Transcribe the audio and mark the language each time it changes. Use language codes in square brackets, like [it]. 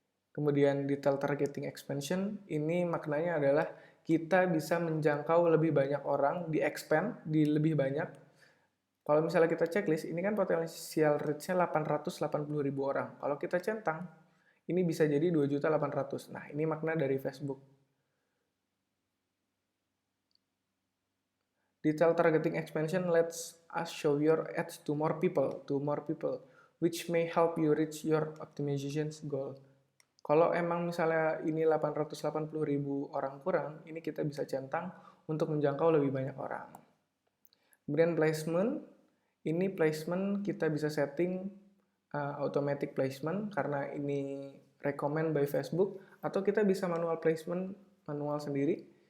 [id] Kemudian detail targeting expansion, ini maknanya adalah kita bisa menjangkau lebih banyak orang, di-expand di lebih banyak. Kalau misalnya kita checklist, ini kan potensial reach-nya 880.000 orang. Kalau kita centang, ini bisa jadi 2.800.000. Nah, ini makna dari Facebook. [en] Detail targeting expansion lets us show your ads to more people, which may help you reach your optimization goal. [id] Kalau emang misalnya ini 880.000 orang kurang, ini kita bisa centang untuk menjangkau lebih banyak orang. Kemudian placement, ini placement kita bisa setting automatic placement karena ini [en] recommend by Facebook, [id] atau kita bisa manual placement, manual sendiri.